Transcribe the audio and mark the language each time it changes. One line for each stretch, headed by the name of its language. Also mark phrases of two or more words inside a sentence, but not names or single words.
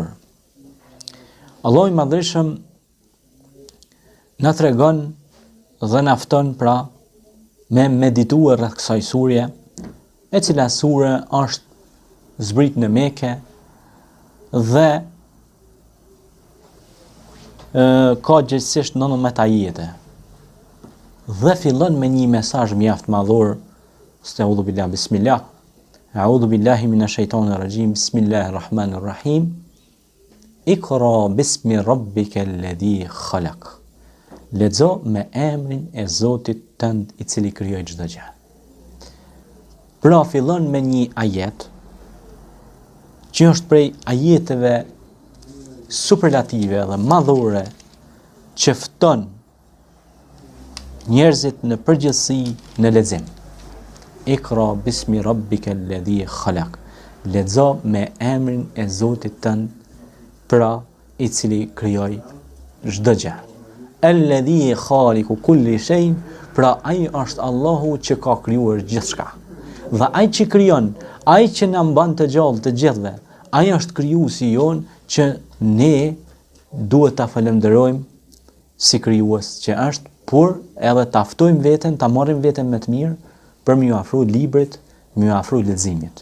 Albanian: Allahu i Madhreshëm na tregon dhe na fton pra me medituar rreth kësaj sure, e cila sure është zbrit në Mekë dhe ka gjithsesi 19 ajete. Dhe fillon me një mesazh mjaft madhor.
Arabic: أعوذ بالله بسم الله. أعوذ بالله من الشيطان الرجيم. بسم الله الرحمن الرحيم. اقرأ باسم ربك الذي خلق.
Albanian: Lexo me emrin e Zotit tënd i cili krijoi çdo gjë. Pra fillon me një ajet që është prej ajeteve superlative dhe madhore që fton njerëzit në përgjithësi në lexim.
Arabic: اقرأ باسم ربك الذي خلق.
Albanian: Lexo me emrin e Zotit tënd, pra i cili krijoi çdo gjë.
Arabic: الذي خالق كل شيء,
Albanian: pra ai është Allahu që ka krijuar gjithçka. Dhe ai që krijon, ai që na mban të gjallë të gjithëve, ai është krijuesi jon që ne duhet ta falenderojmë si krijues që është, por edhe ta ftojmë veten, ta marrim veten më të mirë për më afru librit, më afru leximit.